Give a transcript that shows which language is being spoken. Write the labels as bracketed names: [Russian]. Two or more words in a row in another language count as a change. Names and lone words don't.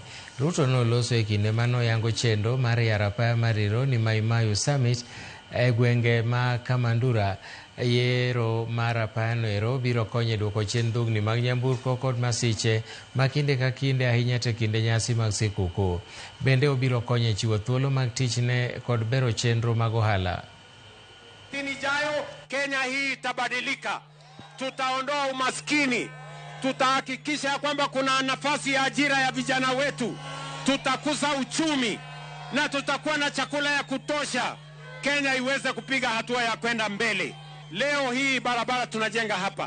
[Luo (Kenya and Tanzania)] Ruto noloso e kinde manoyango chenro mar yaro apaya mar Ironi Mau Summit e gwenge ma Kamandura. Yiero mar apayano ero biro konyo duoko chien dhugni mag nyamburko kod masiche ma kinde ka kinde ahinya te kinde nyasi mag sikuku. Bende obiro konyo chiwo thuolo mag tich ne kod bero chenro mag ohala. [Swahili] Ijayo Kenya hii itabadilika. Tutaondoa umaskini. Tutahakikisha kwamba kuna nafasi ya ajira ya vijana wetu. Tutakuza uchumi na tutakuwa na chakula ya kutosha. Kenya iweze kupiga hatua ya kwenda mbele. Leo hii barabara tunajenga hapa.